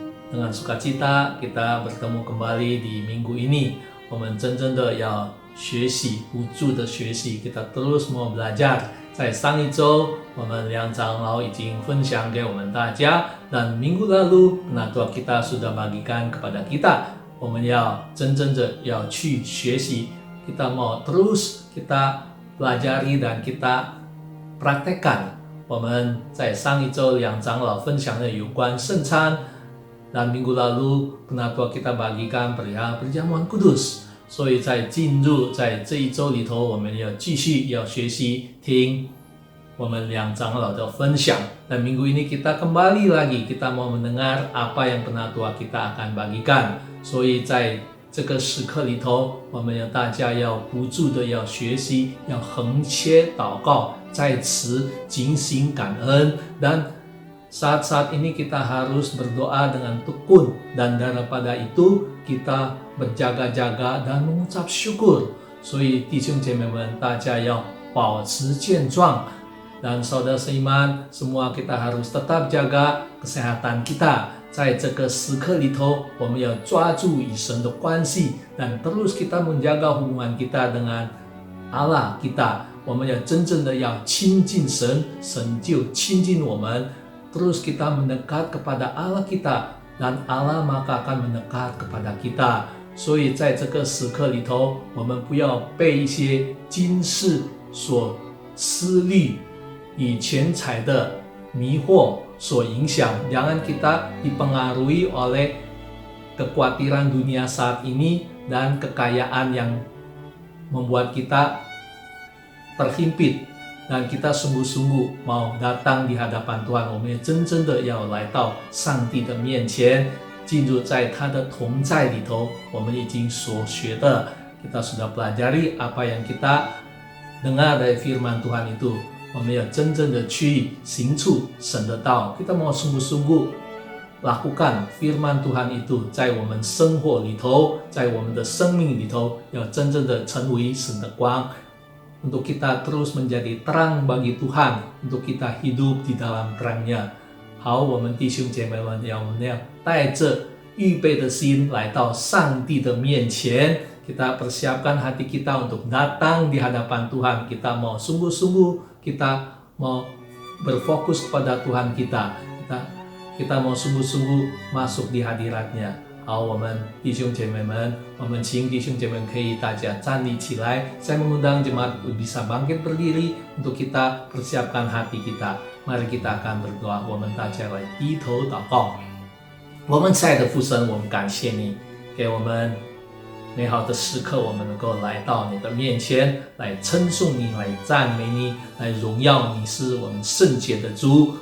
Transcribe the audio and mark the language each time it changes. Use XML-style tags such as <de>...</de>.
<id>Dengan sukacita kita bertemu kembali di minggu ini.</id> <zh>我们真正的要学习，不住的学习，</zh> <id>kita terus mau belajar。</id> <zh>在上一周，我们梁长老已经分享给我们大家，</zh> <id>dan minggu lalu penatua kita sudah bagikan kepada kita。</id> <zh>我们要真正的要去学习，</zh> <id>kita mau terus kita pelajari dan kita praktekkan。</id> <zh>我们在上一周梁长老分享的有关圣餐，</zh> <id>dan minggu lalu penatua kita bagikan perihal perjamuan kudus。</id> <zh>所以在进入在这一周里头，我们要继续要学习听我们梁长老的分享。</zh> <id>Dan minggu ini kita kembali lagi, kita mau mendengar apa yang penatua kita akan bagikan。</id> <zh>所以在这个时刻里头，我们要大家要不住的要学习，要横切祷告，在此警醒感恩。</zh> <id>Dan saat-saat ini kita harus berdoa dengan tekun, dan daripada itu kita berjaga-jaga dan mengucap syukur。</id> <zh>所以弟兄姐妹们，大家要保持健壮。</zh> <id>Dan saudara seiman, semua kita harus tetap jaga kesehatan kita。</id> <zh>在这个时刻里头，我们要抓住与神的关系，</zh> <id>dan terus kita menjaga hubungan kita dengan Allah kita。</id> <zh>我们要真正的要亲近神， 神就亲近我们。</zh> <id>Terus kita mendekat kepada Allah kita, dan Allah maka akan mendekat kepada kita。</id> <zh>所以在这个时刻里头，我们不要被一些今世所私利与钱财的迷惑所影响。</zh> <id>Jangan kita dipengaruhi oleh kekhawatiran dunia saat ini dan kekayaan yang membuat kita terhimpit。 dan kita sungguh-sungguh mau datang di hadapan Tuhan，</id> <zh>我们也真正的要来到上帝的面前， 进入在他的同在里头。我们已经所学的，</zh> <id>kita sudah pelajari apa yang kita dengar dari firman Tuhan itu，</id> <zh>我们要真正的去行出神的道。</zh> <id>kita mau sungguh-sungguh lakukan firman Tuhan itu</id> <zh>在我们生活里头， 在我们的生命里头， 要真正的成为神的光，</zh> <id>untuk kita terus menjadi terang bagi Tuhan， untuk kita hidup di dalam terangnya。</id> <zh>好，我们弟兄姐妹们，我们要带着预备的心来到上帝的面前。</zh> <id>kita persiapkan hati kita untuk datang di hadapan Tuhan。 kita mau sungguh-sungguh, kita mau berfokus kepada Tuhan kita mau sungguh-sungguh masuk di hadiratnya。</id> <zh>好，我们弟兄姐妹们， 我们请弟兄姐妹可以大家站立起来。</zh> <id>saya mengundang jemaat bisa bangkit berdiri untuk kita persiapkan hati kita。 mari kita akan berdoa，</id> <zh>我们大家来低头祷告。我们亲爱的父神，我们感谢你给我们美好的时刻，我们能够来到你的面前，来称颂你，来赞美你，来荣耀你是我们圣洁的主。</zh>